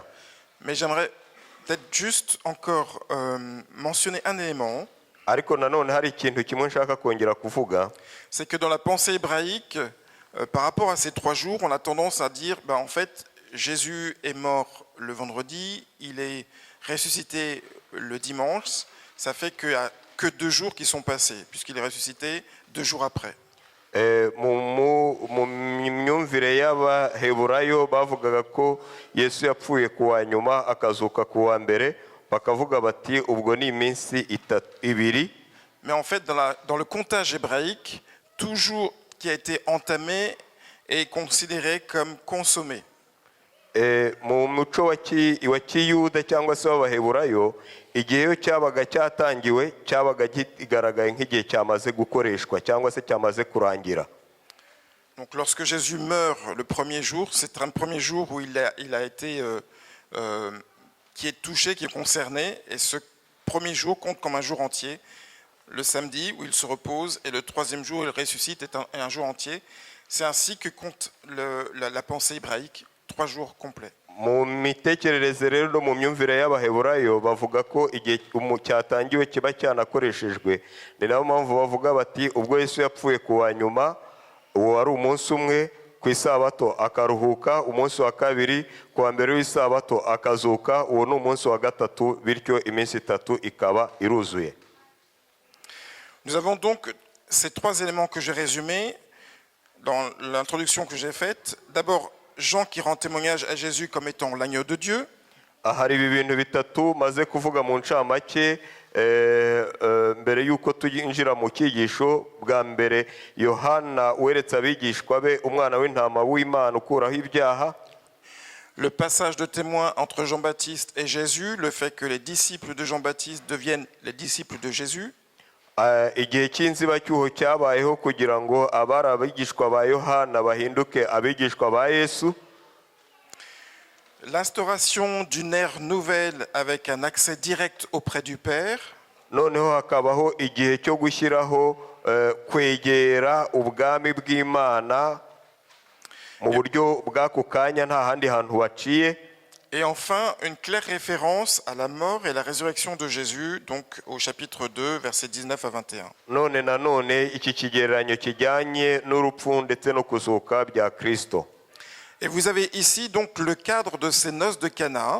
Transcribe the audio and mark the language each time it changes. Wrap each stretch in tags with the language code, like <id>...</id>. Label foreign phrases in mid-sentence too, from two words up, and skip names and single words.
<fr>Mais j'aimerais peut-être juste encore mentionner un élément.</fr> <rw>Ariko nanone hari ikintu kimwe nshaka kongera kuvuga,</rw> <fr>C'est que dans la pensée hébraïque, par rapport à ces 3 jours, on a tendance à dire, en fait, Jésus est mort le vendredi, il est ressuscité le dimanche, ça fait qu'il n'y a que 2 jours qui sont passés, puisqu'il est ressuscité 2 jours après.</fr> <rw>mu myumvire y'Abaheburayo bavugaga ko Yesu yapfuye ku wa nyuma akazuka ku wa mbere, bakavuga bati ubwo ni iminsi ibiri.</rw> <fr>Mais en fait, dans le comptage hébraïque, tout jour qui a été entamé est considéré comme consommé.</fr> <rw>Mu muco wa Kiyuda cyangwa se w'Abaheburayo, igihe iyo cyabaga cyatangiwe cyabaga kigaragaye nk'igihe cyamaze gukoreshwa cyangwa se cyamaze kurangira.</rw> <fr>Donc lorsque Jésus meurt le premier jour, c'est un premier jour où il a été qui est touché, qui est concerné, et ce premier jour compte comme un jour entier. Le samedi où il se repose et le 3e jour où il ressuscite est un jour entier. C'est ainsi que compte la pensée hébraïque, 3 jours complets.</fr> <rw>Mu mitekerereze rero no mu myumvire y'Abaheburayo bavuga ko igihe cyatangiwe kiba cyanakoreshejwe, ni nayo mpamvu bavuga bati ubwo Yesu yapfuye ku wa nyuma, uwo wari umunsi umwe, ku isabato akaruhuka, umunsi wa kabiri ku wa mbere w'isabato akazuka, uwo ni umunsi wa gatatu, bityo iminsi itatu ikaba iruzuye.</rw> <fr>Nous avons donc ces 3 éléments que j'ai résumés dans l'introduction que j'ai faite. D'abord, Jean qui rend témoignage à Jésus comme étant l'agneau de Dieu.</fr> <rw>Hari ibintu bitatu maze kuvuga mu ncamake mbere yuko twinjira mu cyigisho. Bwa mbere, Yohana weretse abigishwa be umwana w'intama w'Imana ukuraho ibyaha.</rw> <fr>Le passage de témoin entre Jean-Baptiste et Jésus, le fait que les disciples de Jean-Baptiste deviennent les disciples de Jésus.</fr> <rw>Igihe cy'inzibacyuho cyabayeho kugira ngo abari abigishwa ba Yohana bahinduke abigishwa ba Yesu.</rw> <fr>L'instauration d'une ère nouvelle avec un accès direct auprès du Père.</fr> <rw>Noneho hakabaho igihe cyo gushyiraho kwegera ubwami bw'Imana mu buryo bw'ako kanya nta handi hantu waciye.</rw> <fr>Et enfin, une claire référence à la mort et la résurrection de Jésus, donc au chapitre 2, versets 19 à 21.</fr> <rw>None nanone iki kigereranyo kijyanye n'urupfu ndetse no kuzuka bya Kristo.</rw> <fr>Et vous avez ici donc le cadre de ces noces de Cana.</fr>